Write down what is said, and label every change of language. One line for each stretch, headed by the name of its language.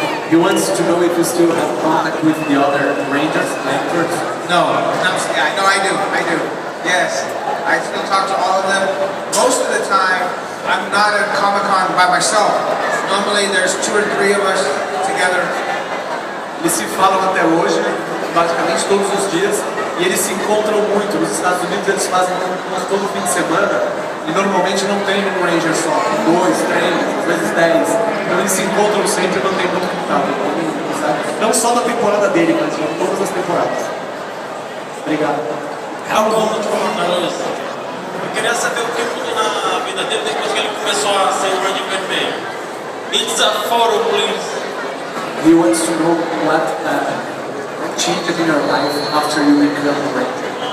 English: He wants to know if you still have contact with the other Rangers, actors. No, I do. Yes, I still talk to all of them. Most of the time, I'm not at Comic-Con by myself. Normally, there's 2 or 3 of us together.
Portuguese: Eles se falam até hoje, basicamente todos os dias, e eles se encontram muito. Nos Estados Unidos eles fazem todo fim de semana, e normalmente não tem um Ranger só, tem 2, 3, às vezes 10. Então eles se encontram sempre e mantêm muito contato. Não só na temporada dele, mas em todas as temporadas. Obrigado. Eu queria saber o que mudou na vida dele depois que ele começou a ser o Ranger Vermelho.
English: It's a photo, please. He wants to know what changed in your life after you became a Ranger.